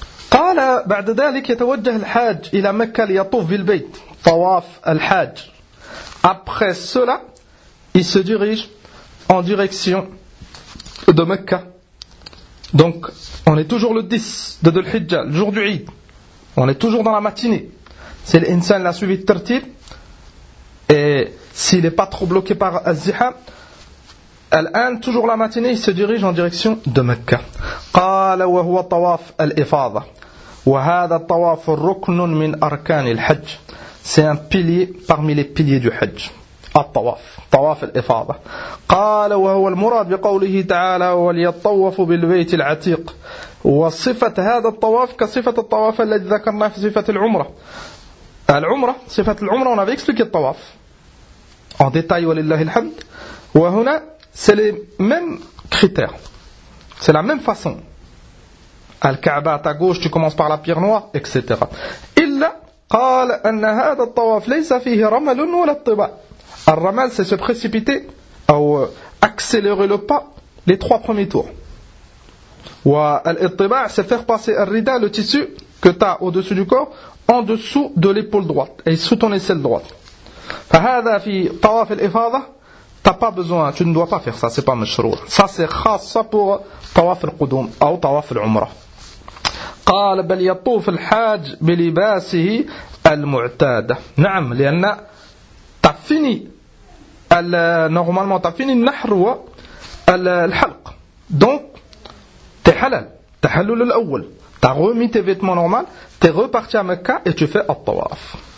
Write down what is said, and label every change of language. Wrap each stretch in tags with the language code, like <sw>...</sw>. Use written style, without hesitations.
<ar>قال بعد ذلك يتوجه الحاج إلى مكة ليطوف بالبيت طواف الحاج</ar> <fr>Après cela, il se dirige en direction de Mecca. Donc, on est toujours le 10 de Dhul Hijjah, le jour du Eid. On est toujours dans la matinée. Si l'insan l'a suivi de tertib, et s'il n'est pas trop bloqué par Az-Ziham, الآن toujours la matinée, il se dirige en direction de Mecca.</fr> <ar>قال وهو طواف الإفاضة وهذا الطواف ركن من أركان الحج</ar> <fr>C'est un pilier parmi les piliers du Hajj.</fr> <ar>At-tawaf. Tawaf al-ifada. قال وهو المراد بقوله تعالى وليطوف بالبيت العتيق. وصفة هذا الطواف كصفة الطواف الذي ذكرنا في صفة العمرة. العمرة. صفة العمرة.</ar> <fr>On avait expliqué الطواف. En détail,</fr> <ar>ولله الحمد.</ar> <fr>وهنا, c'est les mêmes critères. C'est la même façon. Al-Ka'ba, à ta gauche, tu commences par la pierre noire, etc.</fr> <ar>إلا قال أن هذا الطواف ليس فيه رمل ولا اطباء.</ar> <fr>الرمل c'est se précipiter أو accélérer le pas les trois premiers tours. والاطباء c'est faire passer الرداء le tissu que tu as au-dessus du corps en dessous de l'épaule droite et sous ton aisselle droite.</fr> <ar>فهذا في طواف الإفاضة</ar> <fr>t'as pas besoin, tu ne dois pas faire ça, c'est pas مشروع. Ça c'est خاصة pour طواف القدوم أو طواف العمرة.</fr> <ar>قال بل يطوف الحاج بلباسه المعتاد نعم لأن تفني normalement تفني النحر والحلق donc تحلل تحلل الأول</ar> <fr>t'as remis tes vêtements normal t'es reparti à Mecca et tu fais</fr> <ar>الطواف</ar>